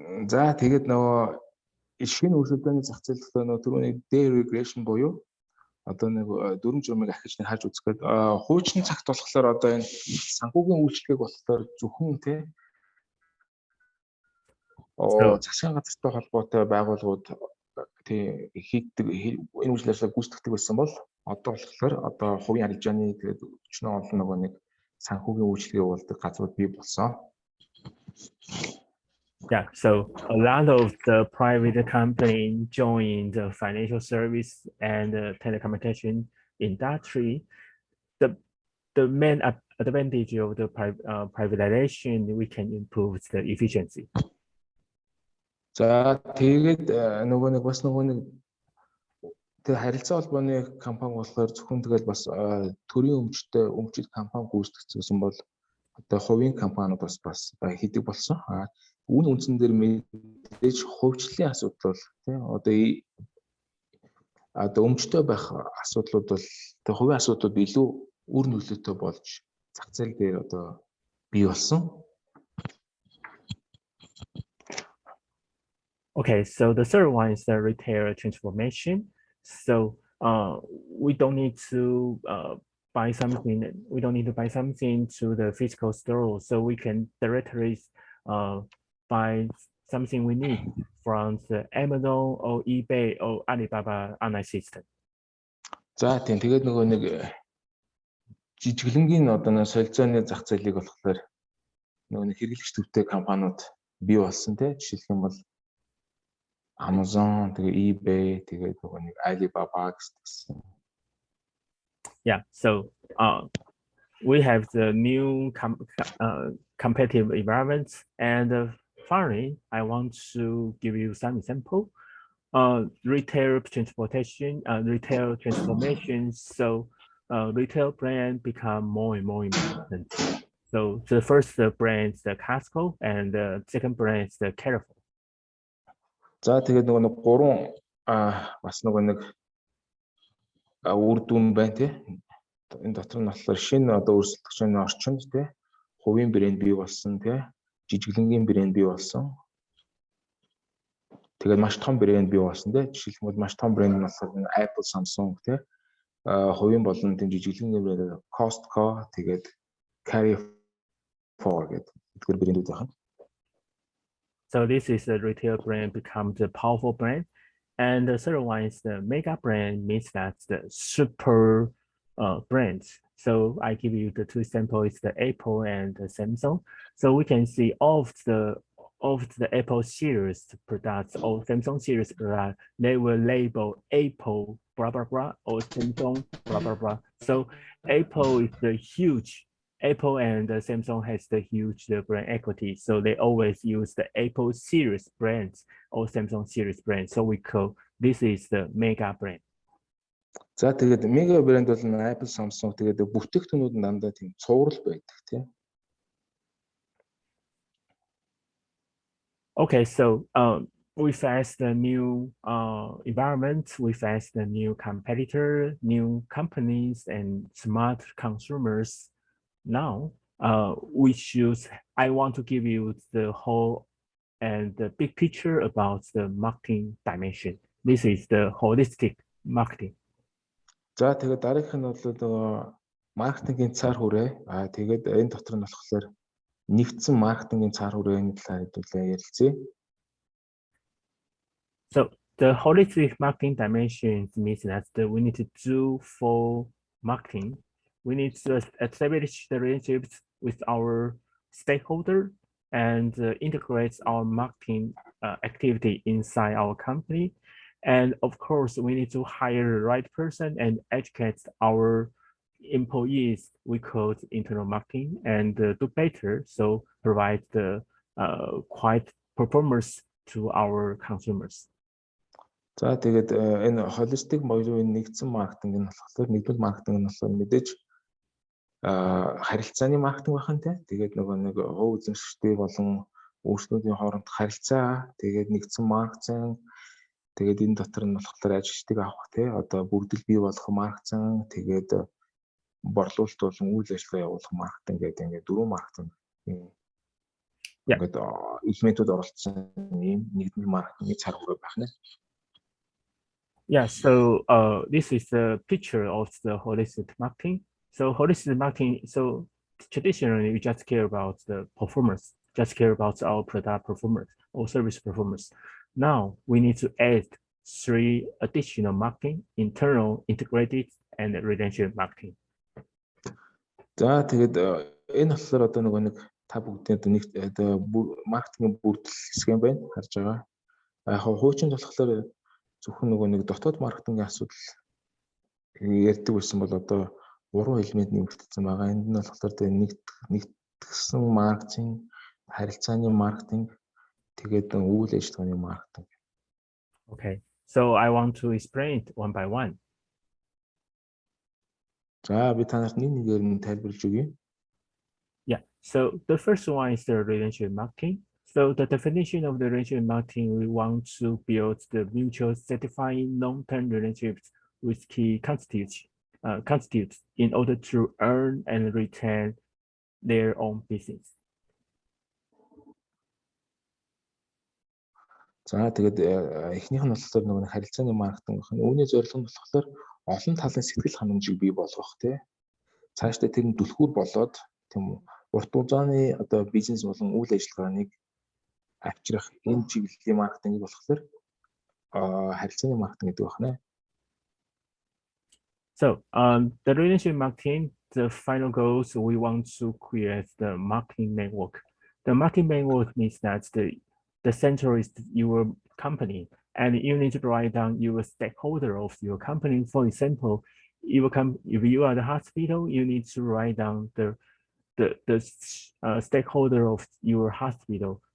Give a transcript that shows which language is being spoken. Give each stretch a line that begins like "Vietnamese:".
Mongolian: За тэгээд нөгөө шинэ өрсөлдөөний зах зээл төлөө нөгөө түрүүний deregulation буюу одоо нэг дүрм журмыг ахиж нэг харж үзэхэд хуучин цагт болохоор одоо энэ санхүүгийн үйлчлэгийг болохоор зөвхөн засгийн газартай холбоотой байгууллагууд хийгдэг энэ үйлчлэлээ гүйцэтгэдэг байсан бол одоо болохоор одоо хувийн арилжааны тэгээд өчнөө олон нөгөө нэг санхүүгийн үйлчлэгийг явуулдаг газрууд бий болсон.
English: Yeah, so a lot of the private company join the financial service and the telecommunication industry. The main advantage of the privatization, we can improve the efficiency.
Mongolian: За тэгээд нөгөө нэг бас нөгөө нэг тэг харилцаа холбооны компани болохоор зөвхөн тэгэл бас төрийн өмчит компани гүйцэтгэсэн бол одоо хувийн компаниуд бас хийдэг болсон. Үүн үндсэн дээр мэдээж хувьчлалын асуудал бол одоо өмчтөй байх асуудлууд бол тэг хувийн асуудлууд илүү үр нөлөөтэй болж зах зээл дээр одоо бий болсон.
English: Okay, so the third one is the retail transformation. So we don't need to buy something. We don't need to buy something to the physical store. So we can directly buy something we need from the Amazon or eBay or Alibaba online system.
Mongolian: За тийм тэгээд нөгөө нэг жижиглэнгийн одоо нэг солилцооны зах зээлийг болохоор нөгөө нэг хэрэглэгч төвтэй компаниуд бий болсон тийм жишээлх юм бол Amazon, eBay, Alibaba.
English: Yeah, so we have the new competitive environments, and finally, I want to give you some example. Retail transportation, retail transformation. So retail brand become more and more important. So the first brand is the Costco, and the second brand is the Carrefour.
Mongolian: За тэгээд нөгөө гурван бас нөгөө нэг үр дүн байна тий. Энэ дотор нь болохоор шинэ одоо өрсөлдөгчийн орчинд тий хувийн брэнд бий болсон тий жижиглэнгийн брэнд бий болсон. Тэгээд маш том брэнд бий болсон тий. Жишээлбэл маш том брэнд нь болохоор Apple, Samsung тий хувийн болон тийм жижиглэнгийн брэнд Costco тэгээд Carrefour гэдэг брэндүүд байна.
English: So this is the retail brand becomes a powerful brand. And the third one is the mega brand, means that's the super brands. So I give you the two examples, the Apple and the Samsung. So we can see of the Apple series products or Samsung series products, they will label Apple blah blah blah or Samsung blah blah blah. So Apple is the huge. Apple and Samsung has the huge brand equity, so they always use the Apple series brands or Samsung series brands. So we call this is the mega brand.
Mongolian: За тэгээд мега брэнд бол Apple, Samsung тэгээд бүтээгдэхүүнүүд нь дандаа тийм цуврал байдаг тийм.
English: Okay, so we face the new environment, we face the new competitor, new companies, and smart consumers. Now, I want to give you the whole and the big picture about the marketing dimension. This is the holistic marketing.
Mongolian: За тэгээд дараагийнх нь бол маркетингийн цаар хүрээ. Тэгээд энэ дотор нь болохоор нэгдсэн маркетингийн цаар хүрээний талаар хэлүүлээ ярилцъя.
English: So the holistic marketing dimension means that we need to do for marketing. We need to establish the relationships with our stakeholder and integrate our marketing activity inside our company. And of course, we need to hire the right person and educate our employees, we call it internal marketing, and do better, so provide the quite performance to our consumers.
Mongolian: За тэгээд энэ холистик боёо энэ нэгдсэн маркетинг нь болохоор нэгдүгээр маркетинг нь болохоор мэдээж харилцааны маркетинг байна те. Тэгээд нөгөө нэг хувь эзэмшигчдийн болон өөрсдийн хоорондох харилцаа, тэгээд нэгдсэн маркетинг, тэгээд энэ дотор нь болохоор ажилчдыг авах те. Одоо бүгдэл бий болох маркетинг, тэгээд борлуулалт болон үйл ажиллагаа явуулах маркетинг гэдэг ингээд дөрвөн маркетинг. Ингээд элементүүд оролцсон ийм нэгдмэл маркетингийн цар хүрээ байна.
English: Yeah, so this is a picture of the holistic marketing. So holistic marketing, so traditionally we just care about the performance, just care about our product performance or service performance. Now we need to add 3 additional marketing: internal, integrated, and relationship marketing.
Mongolian: За тэгээд энэ болохоор одоо нөгөө нэг та бүгдийн одоо маркетингийн бүрдэл хэсэг юм байна. Харж байгаа. Яг хуучин болохоор зөвхөн нөгөө нэг дотоод маркетингийн асуудал ярьдаг байсан бол одоо 3 элемент нэмэгдсэн байгаа. Энд нь болохоор нэгтгэсэн маркетинг, харилцааны маркетинг, тэгээд үйл ажиллагааны маркетинг.
English: Okay, so I want to explain it one by one.
Mongolian: За би танарт нэг-нэгээр нь тайлбарлаж өгье.
English: Yeah, so the first one is the relationship marketing. So the definition of the relationship marketing, we want to build the mutual satisfying long-term relationships with key constituents in order to earn and retain their own business.
Mongolian: За тэгээд эхнийх нь болохоор нөгөө харилцааны маркетинг байна. Үүний зорилго нь болохоор олон талын сэтгэл ханамжийг бий болгох тий. Цаашдаа тэр нь түлхүүр болоод тийм үү урт хугацааны одоо бизнес болон үйл ажиллагааныг авчрах энэ чиглэлийн маркетинг болохоор харилцааны маркетинг гэдэг байна.
English: So the relationship marketing, the final goals, we want to create the marketing network. The marketing network means that the center is your company, and you need to write down your stakeholder of your company. For example, if you are the hospital, you need to write down the stakeholder of your hospital.